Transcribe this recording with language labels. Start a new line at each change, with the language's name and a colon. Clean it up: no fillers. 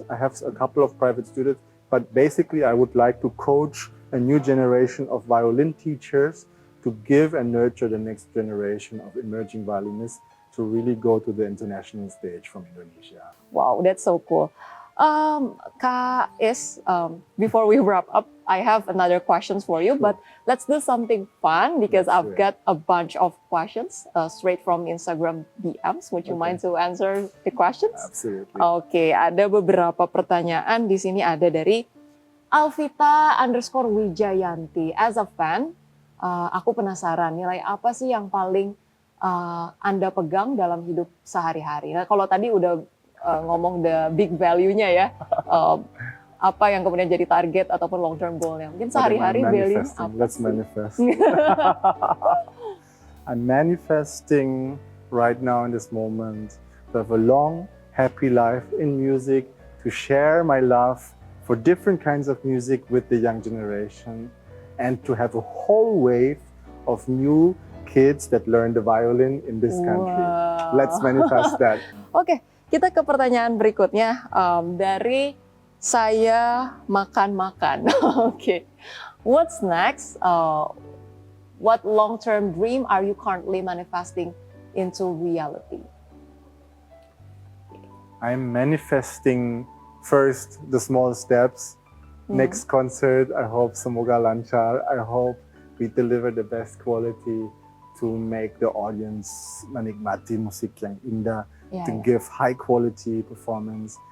English: I have a couple of private students, but basically I would like to coach a new generation of violin teachers to give and nurture the next generation of emerging violinists to really go to the international stage from Indonesia. Wow, that's so cool. Kais, before we wrap up, I have another questions for you, but let's do something fun because I've got a bunch of questions straight from Instagram DMs. Would you mind to answer the questions? Absolutely.
Indonesian: Oke, ada beberapa pertanyaan di sini, ada dari Alvita_Wijayanti.
English: As a fan,
Indonesian: aku penasaran nilai apa sih yang paling Anda pegang dalam hidup sehari-hari. Nah, kalau tadi udah ngomong
English: the big value-nya
Indonesian: ya, apa yang kemudian jadi target ataupun
English: long term goal-nya.
Indonesian: Mungkin sehari-hari value apa?
English: Let's manifest. I'm manifesting right now in this moment to have a long, happy life in music, to share my love for different kinds of music with the young generation, and to have a whole wave of new kids that learn the violin in this country. Wow. Let's manifest that.
Indonesian: Oke, kita ke pertanyaan berikutnya dari saya makan-makan.
English: Oke, what's next? What long-term dream are you currently manifesting into reality? I'm manifesting first the small steps. Next concert, I hope
Indonesian: semoga lancar.
English: I hope we deliver the best quality to make the audience
Indonesian: menikmati musik yang indah,
English: to give high quality performance.